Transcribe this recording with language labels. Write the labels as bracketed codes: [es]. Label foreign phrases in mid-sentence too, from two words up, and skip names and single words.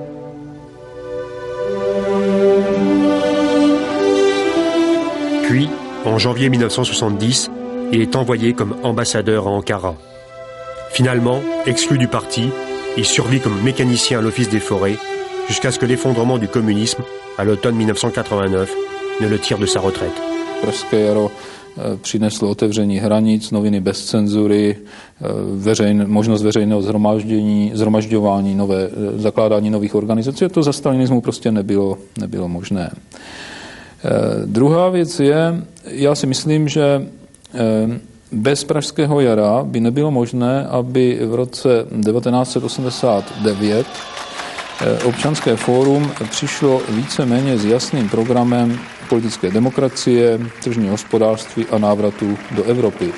[fr] Puis, en janvier 1970, il est envoyé comme ambassadeur à Ankara. Finalement, exclu du parti, il survit comme mécanicien à l'Office des forêts jusqu'à ce que l'effondrement du communisme, à l'automne 1989, ne le tire de sa retraite. [cs] Pražské jaro přineslo otevření hranic, noviny bez cenzury, možnost veřejného zhromažďování, zakládání nových organizací. To za stalinismu prostě nebylo možné. Druhá věc je, já si myslím, že bez Pražského jara by nebylo možné, aby v roce 1989 Občanské fórum přišlo víceméně s jasným programem politické demokracie, tržního hospodářství a návratu do Evropy.